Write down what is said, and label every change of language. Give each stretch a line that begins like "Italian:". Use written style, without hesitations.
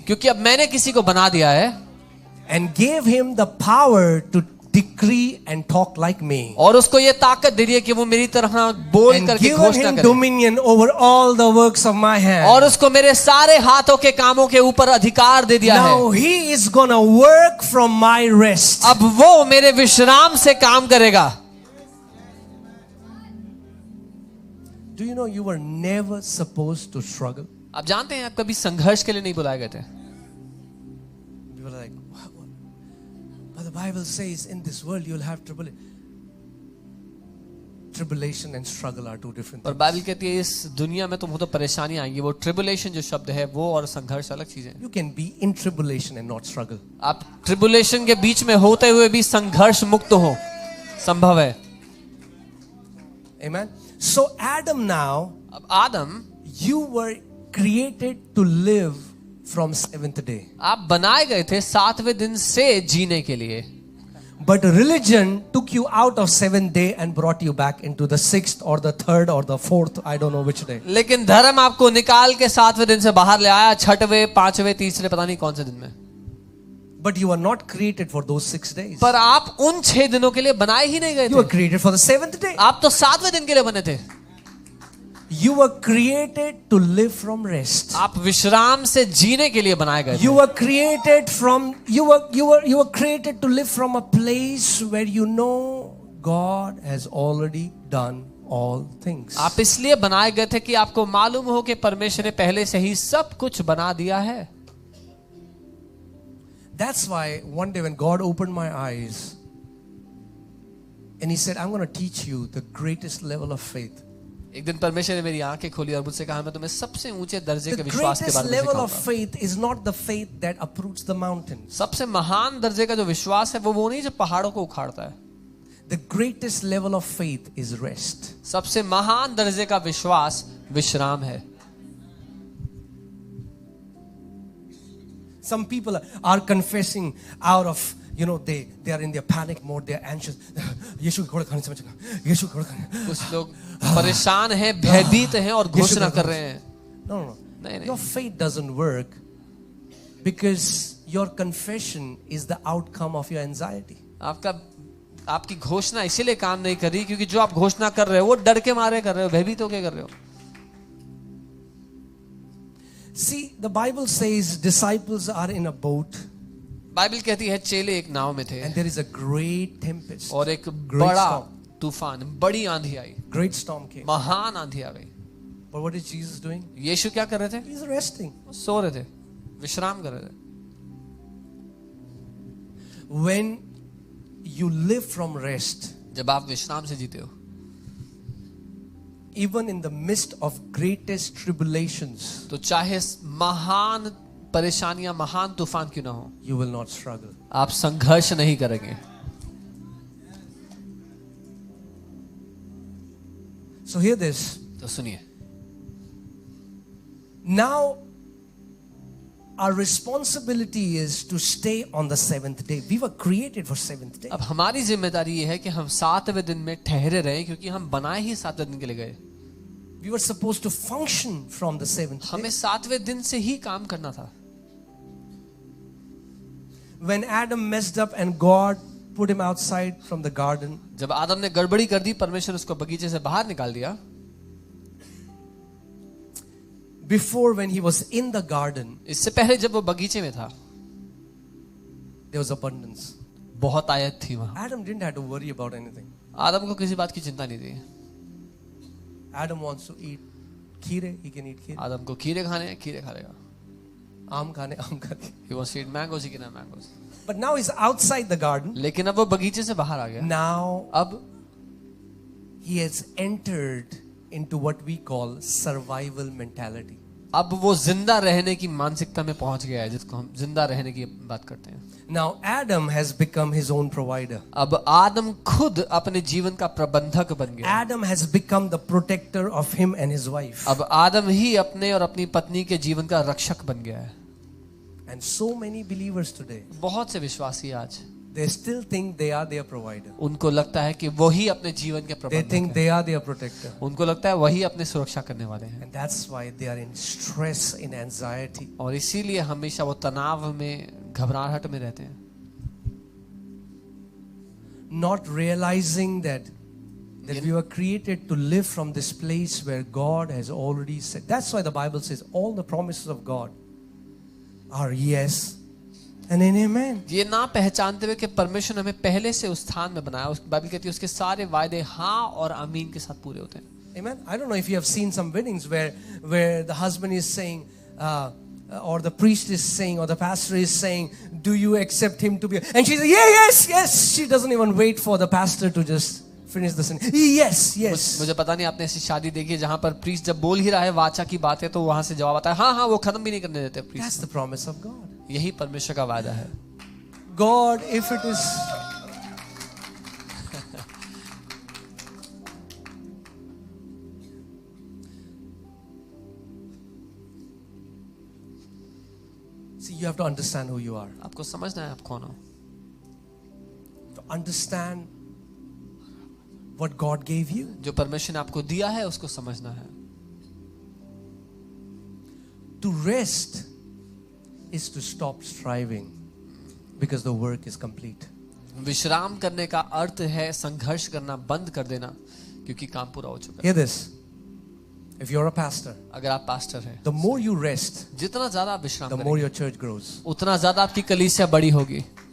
Hindi: क्योंकि अब मैंने किसी को बना दिया है
English: and gave him the power to decree and talk like me.
Hindi: और उसको ये ताकत दे दी है कि वो मेरी तरह बोल
English: And
Hindi: करके
English: given
Hindi: घोषणा
English: him
Hindi: करे
English: dominion over all the works of my hand.
Hindi: और उसको मेरे सारे हाथों के कामों के ऊपर अधिकार दे दिया है.
English: Now he is going to work from my rest.
Hindi: अब वो मेरे विश्राम से काम करेगा.
English: Do you know you were never supposed to struggle?
Hindi: आप जानते हैं आप कभी संघर्ष के लिए नहीं बुलाए गए थे.
English: You were like, what? But the Bible says in this world you'll have tribulation and struggle are two different
Hindi: और
English: things.
Hindi: बाइबल कहती है इस दुनिया में तुमको तो परेशानी आएंगी. वो ट्रिबुलेशन जो शब्द है वो और संघर्ष अलग चीज है.
English: You can be in tribulation and not struggle.
Hindi: आप ट्रिबुलेशन के बीच में होते हुए भी संघर्ष मुक्त हो संभव है.
English: Amen. So Adam now,
Hindi: अब आदम
English: you were created to live from 7th day.
Hindi: आप बनाए गए थे 7वें दिन से जीने के लिए.
English: But religion took you out of 7th day and brought you back into the 6th or the 3rd or the 4th, I don't know which day.
Hindi: लेकिन धर्म आपको निकाल के 7वें दिन से बाहर ले आया 6वें 5वें 3रे पता नहीं कौन से दिन में.
English: But you were not created for those 6 days.
Hindi: पर आप उन 6 दिनों के लिए बनाए ही नहीं गए
English: You were
Hindi: थे.
English: created for the 7th day.
Hindi: आप तो 7वें दिन के लिए बने थे.
English: You were created to live from rest.
Hindi: आप विश्राम से जीने के लिए बनाए गए
English: You
Hindi: थे.
English: were created from you were created to live from a place where you know God has already done all things.
Hindi: आप इसलिए बनाए गए थे कि आपको मालूम हो कि परमेश्वर ने पहले से ही सब कुछ बना दिया है.
English: That's why one day when God opened my eyes and He said, I'm going to teach you the greatest level of faith.
Hindi: एक दिन परमेश्वर ने मेरी आंखें खोली और मुझसे कहा मैं तुम्हें सबसे ऊंचे दर्जे के
English: The
Hindi: विश्वास के
English: greatest
Hindi: बारे में
English: level of
Hindi: सिखाऊंगा.
English: faith is not the faith that uproots the mountains.
Hindi: सबसे महान दर्जे का जो विश्वास है वो नहीं जो पहाड़ों को उखाड़ता है.
English: The greatest level of faith is rest.
Hindi: सबसे महान दर्जे का विश्वास विश्राम है.
English: Some people are confessing out of, they are in their panic mode, they are anxious.
Hindi: यीशु के घोड़े खाने से बचना, यीशु के घोड़े खाने. कुछ लोग परेशान हैं, भयभीत हैं और घोषणा कर रहे हैं.
English: No.
Hindi: नहीं.
English: Your faith doesn't work because your confession is the outcome of your anxiety.
Hindi: आपकी घोषणा इसीलिए काम नहीं कर रही क्योंकि जो आप घोषणा कर रहे हो वो डर के मारे कर रहे हो, भयभीत होके कर रहे हो.
English: See, the Bible says disciples are in a boat
Hindi: Bible कहती है चेले एक नाव में थे
English: and there is a great tempest.
Hindi: और एक
English: Great
Hindi: बड़ा
English: storm.
Hindi: तूफान, बड़ी आंधी आई,
English: Great storm came.
Hindi: महान आंधी आ गई.
English: But what is Jesus doing?
Hindi: यीशु क्या कर रहे थे?
English: He's resting.
Hindi: वो सो रहे थे, विश्राम कर रहे थे.
English: When you live from rest,
Hindi: जब आप विश्राम से जीते हो,
English: even in the midst of greatest tribulations,
Hindi: तो चाहे महान परेशानियां, महान तूफान क्यों ना हो,
English: you will not struggle.
Hindi: आप संघर्ष नहीं करेंगे.
English: So hear this.
Hindi: तो सुनिए,
English: Now our responsibility is to stay on the 7th day. We were created for 7th day.
Hindi: अब हमारी जिम्मेदारी ये है कि हम 7वें दिन में ठहरे रहें क्योंकि हम बनाए ही 7वें दिन के लिए गए.
English: We were supposed to function from the 7th day.
Hindi: हमें 7वें दिन से ही काम करना था.
English: When Adam messed up and God put him outside from the garden,
Hindi: जब आदम ने गड़बड़ी कर दी, परमेश्वर उसको बगीचे से बाहर निकाल दिया.
English: before when he was in the garden,
Hindi: इससे पहले जब वो बगीचे में था,
English: there was abundance.
Hindi: बहुत आयत थी वहां।
English: Adam didn't have to worry about anything.
Hindi: आदम को किसी बात की चिंता नहीं थी।
English: Adam wants to eat kheer, he can eat kheer.
Hindi: आदम को खीरे खाने हैं, खीरे खा लेगा। Aam khane, aam khane.
English: He wants to eat mangoes, he can have mangoes। But now he's outside the garden.
Hindi: लेकिन अब वो बगीचे से बाहर आ गया।
English: Now
Hindi: अब
English: he has entered into what we call survival mentality.
Hindi: अब वो जिंदा रहने की मानसिकता में पहुंच गया है, जिसको हम जिंदा रहने की बात करते हैं।
English: Now Adam has become his own provider.
Hindi: अब आदम खुद अपने जीवन का प्रबंधक बन गया।
English: Adam has become the protector of him and his wife.
Hindi: अब आदम ही अपने और अपनी पत्नी के जीवन का रक्षक बन गया है।
English: And so many believers today,
Hindi: बहुत से विश्वासी आज
English: they still think they are their provider.
Hindi: उनको लगता है कि वही अपने जीवन के
English: They
Hindi: प्रबंधक
English: think
Hindi: हैं।
English: they are their protector.
Hindi: उनको लगता है वही अपने सुरक्षा करने वाले हैं,
English: And that's why they are in stress, in anxiety.
Hindi: और इसीलिए हमेशा वो तनाव में, घबराहट में रहते हैं,
English: Not realizing that we were created to live from this place where God has already said. That's why the Bible says all the promises of God are yes and an amen.
Hindi: ये ना पहचानते हुए कि परमेश्वर ने हमें पहले से उस स्थान में बनाया। उस बाइबल कहती है उसके सारे वायदे हाँ और आमीन के साथ पूरे होते हैं।
English: Amen. I don't know if you have seen some weddings where the husband is saying, or the priest is saying, or the pastor is saying, do you accept him to be? And she says, yeah, yes, yes. She doesn't even wait for the pastor to just finish the sentence. Yes, yes.
Hindi: मुझे पता नहीं आपने ऐसी शादी देखी है जहां पर प्रीस्ट जब बोल ही रहा है वाचा की बात है तो वहां से जवाब आता है हाँ हाँ, वो खत्म भी नहीं करने देते
English: That's
Hindi: priest.
English: the promise of God.
Hindi: यही परमेश्वर का वादा है।
English: God, if it is see, you have to understand who you are.
Hindi: आपको समझना है आप कौन हो।
English: To understand what God gave you.
Hindi: जो परमेश्वर ने आपको दिया है उसको समझना है।
English: To rest is to stop striving because the work is complete.
Hindi: विश्राम करने का अर्थ है संघर्ष करना बंद कर देना, क्योंकि काम पूरा हो चुका है।
English: Hear this. If you're a pastor,
Hindi: अगर आप पास्टर हैं,
English: the more you rest,
Hindi: जितना ज्यादा आप विश्राम
English: the more
Hindi: करेंगे
English: your church grows.
Hindi: उतना ज्यादा आपकी कलीसिया बड़ी होगी।